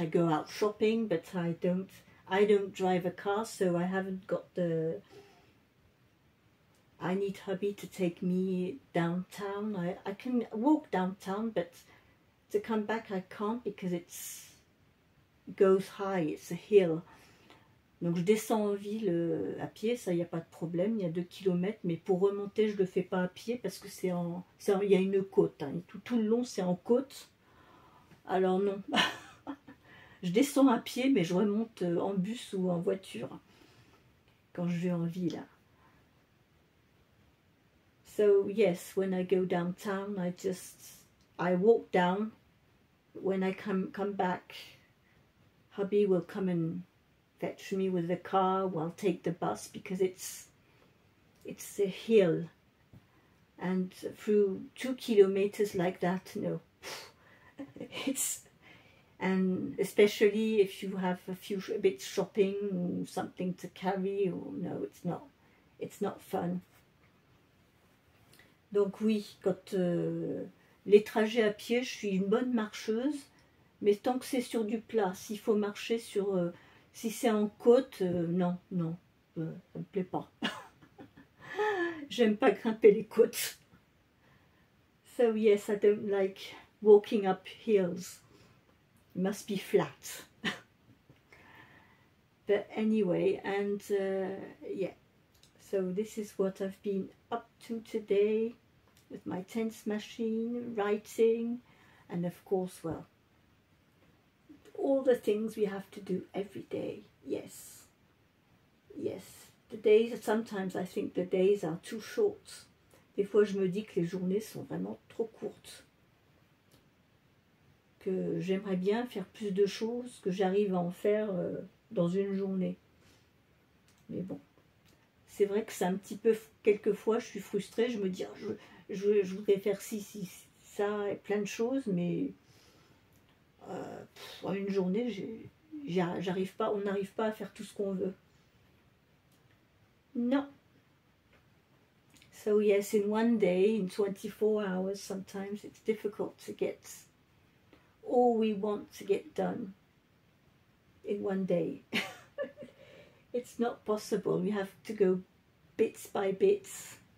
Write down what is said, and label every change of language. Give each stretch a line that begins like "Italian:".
English: I go out shopping, but I don't drive a car, so I haven't got I need hubby to take me downtown. I can walk downtown, but to come back I can't because it goes high, it's a hill.
French: Donc je descends en ville à pied, ça y a pas de problème, il y a 2 km, mais pour remonter je le fais pas à pied parce que il y a une côte, hein, tout le long c'est en côte. Alors non, je descends à pied, mais je remonte en bus ou en voiture quand je vais en ville.
English: So yes, when I go downtown, I walk down. When I come back, hubby will come and fetch me with the car. We'll take the bus because it's a hill, and through 2 kilometers like that, no, and especially if you have a bit shopping or something to carry, or no, it's not fun.
French: Donc oui, quand les trajets à pied, je suis une bonne marcheuse, mais tant que c'est sur du plat, s'il faut marcher sur, si c'est en côte, non, ça me plaît pas. J'aime pas grimper les côtes.
English: So yes, I don't like walking up hills. It must be flat. But anyway, and yeah. So this is what I've been up to today with my tense machine, writing, and of course, well, all the things we have to do every day. Yes, yes. The days, sometimes I think the days are too short.
French: Des fois, je me dis que les journées sont vraiment trop courtes. Que j'aimerais bien faire plus de choses, que j'arrive à en faire dans une journée. Mais bon. C'est vrai que c'est un petit peu, quelquefois je suis frustrée, je me dis je voudrais faire ci, ça et plein de choses, mais en une journée j'arrive pas, on n'arrive pas à faire tout ce qu'on veut. Non.
English: So yes, in one day, in 24 hours, sometimes it's difficult to get all we want to get done in one day. It's not possible. We have to go bits by bits.